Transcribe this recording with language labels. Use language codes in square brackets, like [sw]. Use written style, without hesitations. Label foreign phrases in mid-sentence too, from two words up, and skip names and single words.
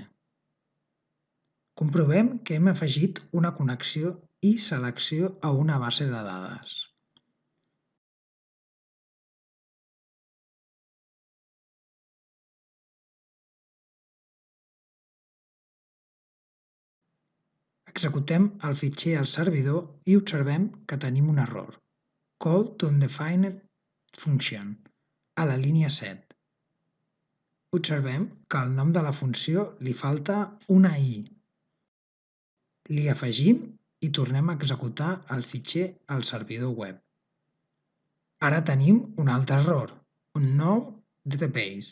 [ca] Comprovem que hem afegit una connexió i selecció a una base de dades. Executem el fitxer al servidor i observem que tenim un error. [en] Call to undefined function, [ca] a la línia 7. Observem que al nom de la funció li falta una i. Li afegim i tornem a executar el fitxer al servidor web. Ara tenim un altre error, un nou database.